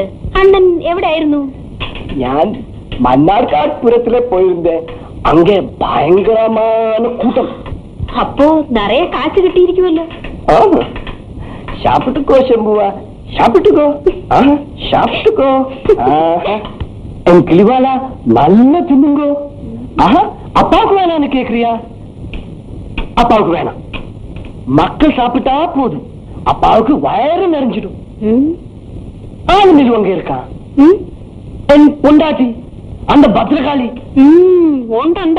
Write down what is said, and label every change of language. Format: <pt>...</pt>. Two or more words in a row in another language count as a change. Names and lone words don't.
<ml>അണ്ണൻ എവിടെയായിരുന്നു? ഞാൻ മണ്ണാർക്കാട്പുരത്തിലെ പോയിരുന്നേ. അങ്ങേ ഭയങ്കരമായ കൂട്ടം. അപ്പോ നിറയെ കാശ് കിട്ടിയിരിക്കുമല്ലോ.</ml> <ta>சாப்பிட்டுக்கோ சம்புவா, சாப்பிட்டுக்கோ. ഷാപ്പിട്ടുക്കോ. என் கிளிவாலா நல்லா தின்னுங்கோ. அப்பாவுக்கு வேணான்னு கேக்குறியா? அப்பாவுக்கு வேணாம். மக்கள் சாப்பிட்டா போதும், அப்பாவுக்கு வயறு நிறைஞ்சிடும். ஆளு நிலுவங்க இருக்கான் என் பொண்டாட்டி, அந்த பத்ரகாளி.</ta> <ml>ഉണ്ട്.</ml>